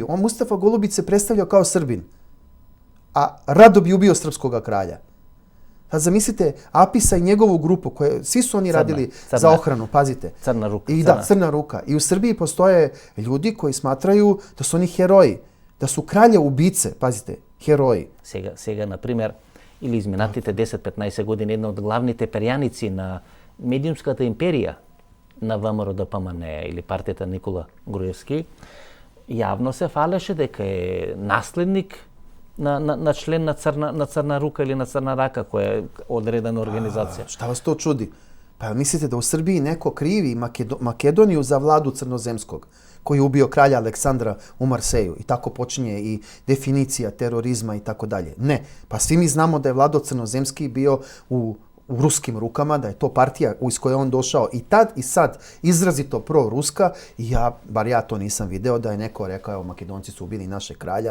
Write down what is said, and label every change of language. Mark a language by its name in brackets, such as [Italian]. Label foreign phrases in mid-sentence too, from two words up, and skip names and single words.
[Serbian] Mustafa Golubić se predstavljao kao Srbin, a rado bi ubio srpskog kralja. Sad zamislite Apisa i njegovu grupu, svi su oni radili za ohranu, pazite. Crna ruka. Crna ruka. I u Srbiji postoje ljudi koji smatraju da su oni heroji, da su kralje ubice, pazite, heroji. [Macedonian] Сега, например, или изминатите 10-15 години, една од главните перјаници на медиумската империја на ВМРО ДПМН или партијата Никола Груевски, јавно се фалеше дека е наследник на член на Црна рука или на Црна рака, [Serbian] koja je odredena organizacija. Šta vas to čudi? Pa mislite da u Srbiji neko krivi Makedoniju za vladu Crnozemskog, koji je ubio kralja Aleksandra u Marseju i tako počinje i definicija terorizma i tako dalje. Ne, pa svi mi znamo da je Vlado Crnozemski bio u ruskim rukama, da je to partija iz koje je on došao i tad i sad izrazito pro-ruska, i bar ja to nisam video da je neko rekao, evo, Makedonci su ubili našeg kralja.